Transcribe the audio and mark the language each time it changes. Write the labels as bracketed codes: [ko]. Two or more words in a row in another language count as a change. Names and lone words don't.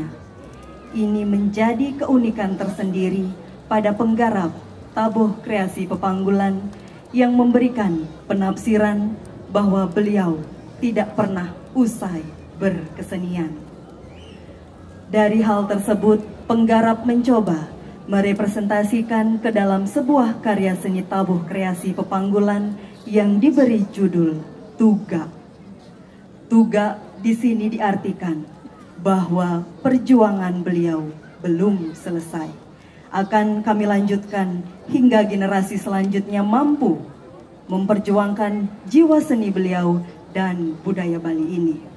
[id] Ini menjadi keunikan tersendiri pada penggarap tabuh kreasi Pepanggulan yang memberikan penafsiran bahwa beliau tidak pernah usai berkesenian. Dari hal tersebut, penggarap mencoba merepresentasikan ke dalam sebuah karya seni tabuh kreasi Pepanggulan yang diberi judul Tugak. Tugak di sini diartikan bahwa perjuangan beliau belum selesai. Akan kami lanjutkan hingga generasi selanjutnya mampu memperjuangkan jiwa seni beliau dan budaya Bali ini.